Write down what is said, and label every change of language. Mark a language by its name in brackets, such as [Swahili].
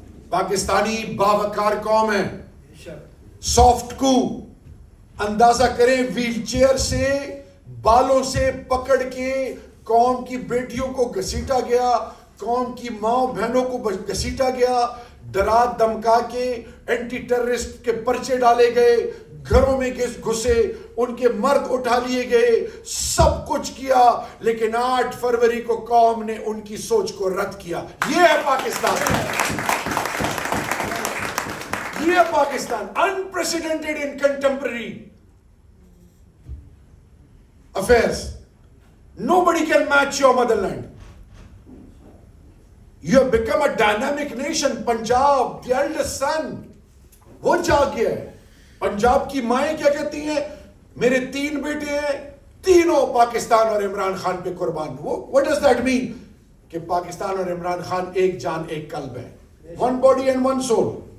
[Urdu] پاکستانی باوقار قوم ہے, سافٹ کو اندازہ کریں, ویل چیئر سے بالوں سے پکڑ کے قوم کی بیٹیوں کو گھسیٹا گیا, قوم کی ماں بہنوں کو گھسیٹا گیا, ڈرا دمکا کے اینٹی ٹیررسٹ کے پرچے ڈالے گئے, گھروں میں گھسے, ان کے مرد اٹھا لیے گئے, سب کچھ کیا, لیکن 8 فروری کو قوم نے ان کی سوچ کو رد کیا. یہ ہے پاکستان, یہ ہے Pakistan, [English] unprecedented in contemporary affairs. Nobody can match your motherland. You have become a dynamic nation. Punjab, the eldest son, [Urdu] وہ جاگ گیا ہے. پنجاب کی مائیں کیا کہتی ہیں؟ میرے 3 بیٹے ہیں, تینوں پاکستان اور عمران خان پہ قربان. [English] What does that mean? [Urdu] کہ پاکستان اور عمران خان ایک جان ایک قلب ہے, [English] one body and one soul.